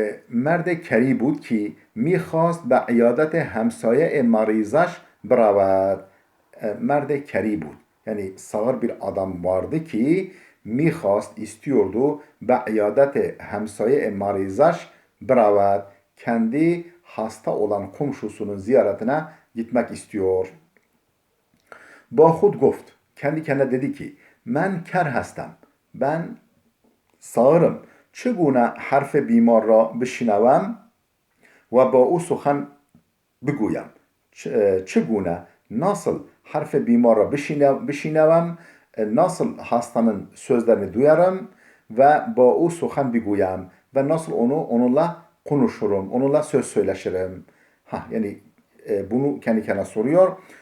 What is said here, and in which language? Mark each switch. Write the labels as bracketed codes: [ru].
[fa] مرد کری بود که میخواست به عیادت همسایه مریضش برود. مرد کری بود. [tr] Yani sağır bir adam vardı ki istiyordu [fa] به عیادت همسایه مریضش برود. [tr] Kendi hasta olan komşusunun ziyaretine gitmek istiyor. [fa] با خود گفت. [tr] Kendi kendine dedi ki [fa] من کر هستم. [tr] Ben sağırım. [fa] چگونه حرف بیمار را بشنوم و با او سخن بگویم. چگونه [tr] nasıl harf [fa] بیمار را بشنوم [tr] nasıl hastanın sözlerini duyarım ve [fa] با او سخن بگویم [tr] ve nasıl onunla konuşurum, onunla söz söyleşirim. Yani bunu kendi kendine soruyor.